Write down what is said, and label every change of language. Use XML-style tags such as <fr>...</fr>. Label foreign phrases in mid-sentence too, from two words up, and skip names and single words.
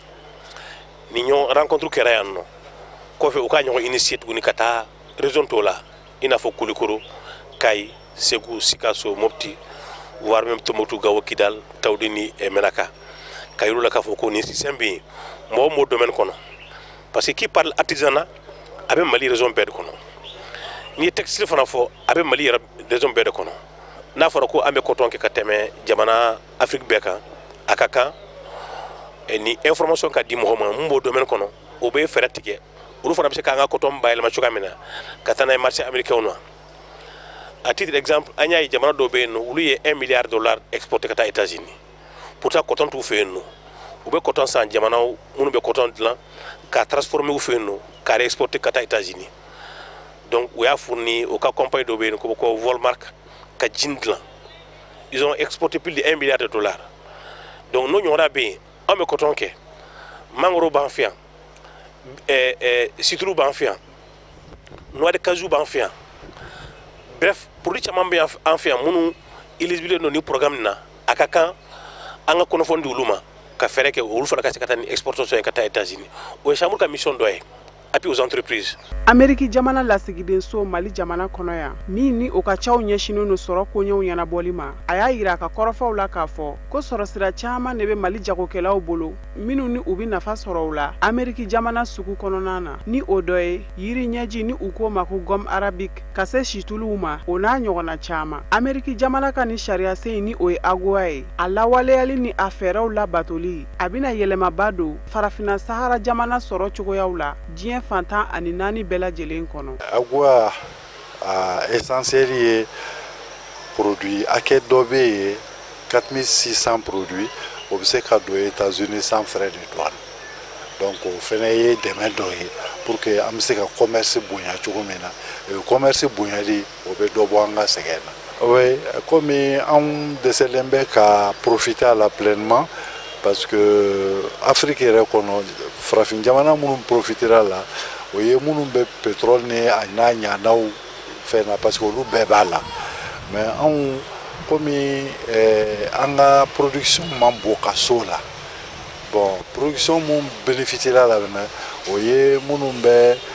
<bm>ni ɲɔgɔn rencontre kɛra yan nɔ kɔfɛ u ka ɲɔgɔn initier tuguni ka taa région tɔw la i n'a fɔ Kulikoro Kayi Segu Sikaso Mopti</bm> <fr>voire même</fr> <bm>Tombouctou Gao Kidal Tawdini et Menaka ka yir'u la k'a fɔ ko nin système bɛ yen mɔgɔ m'o domaine kɔnɔ</bm> <fr>parce que qui parle artisanat</fr> <bm>a bɛ Mali région bɛɛ de kɔnɔ n'i ye textile fana fɔ a bɛ Mali yɛrɛ région bɛɛ de kɔnɔ n'a fɔra ko an bɛ coton kɛ ka tɛmɛ jamana Afrique bɛɛ kan a ka kan ni information ka di mɔgɔ ma mun b'o domaine kɔnɔ o bɛ fɛɛrɛ tigɛ olu fana bɛ se k'an ka coton bayɛlɛma cogoya min na ka taa n'a ye</bm> <fr>marché américain</fr> <bm>na</bm> <fr>à titre d'exemple</fr> <bm>an y'a ye jamana dɔw bɛ yen nɔ olu ye $1</bm> <fr>milliard exporté</fr> <bm>ka taa États-Unis pourtant coton t'u fɛ yen nɔ u bɛ coton san jamanaw minnu bɛ coton dilan k'a transformer u fɛ yen nɔ k'a réexporter ka taa États-Unis donc u y'a fourni au cas compagnie dɔw bɛ yen ko Volmark ka jean dilan</bm> <fr>ils ont exporté plus de $1 milliard</fr> <bm>donc n'o ɲɔgɔnna bɛ yen an bɛ coton kɛ mangoro b'an fɛ yan citron b'an fɛ yan</bm> <fr>noix de cajou</fr> <bm>b'an fɛ yan</bm> <fr>bref produit</fr> <bm>caman bɛ an fɛ yan minnu éligible don ni programme na a ka kan an ka kunnafoni di olu ma ka fɛɛrɛ kɛ olu fana ka se ka taa ni exportation ye ka taa États-Unis o ye chambre ka mission dɔ ye</bm> <fr>appui aux entreprises.</fr> <bm>Amérique jamana lasigiden so Mali jamana kɔnɔ yan min ni o ka caw ɲɛsinen no sɔrɔ koɲɛw ɲɛnabɔli ma a y'a yira a ka kɔrɔfɔw la k'a fɔ ko sɔrɔsira caman de bɛ Mali jagokɛlaw bolo minnu ni u bɛ nafa sɔrɔ u la Amérique jamana sugu kɔnɔna na ni o dɔ ye yiri ɲɛji ni u ko ma ko</bm> <fr>gomme arabique</fr> <bm>ka se situluw ma o n'a ɲɔgɔnna caman Amérique jamana ka ni sariya sen ni o ye AGOA ye a lawaleyali ni a fɛɛrɛw labatoli a bɛna yɛlɛmaba don farafina Sahara jamana sɔrɔ cogoyaw la diɲɛ fantan ani naani bɛɛ lajɛlen kɔnɔ. AGOA essentiel ye produit hakɛ dɔ bɛ yen 4600 produits o bɛ se ka don États-Unis</bm> <fr>sans frais de douane</fr> <bm>donc o fana ye dɛmɛ dɔ ye</bm> <fr>pour que</fr> <bm>an bɛ se ka commerce bonya cogo min na commerce bonyali o bɛ dɔ bɔ an ka sɛgɛn na. Oui, komi anw dɛsɛlen bɛ ka</bm> <fr>profiter à la pleinement parce que</fr> <bm>Afrique yɛrɛ kɔnɔ farafin jamana minnu profitera la o ye minnu bɛ pétrole ni a n'a ɲanaw fɛn na</bm> <fr>parce que</fr> <bm>olu bɛɛ b'a la mais anw komi an ka production man bon ka s'o la bon production mun bénéficiera la fɛnɛ o ye minnu bɛ</bm>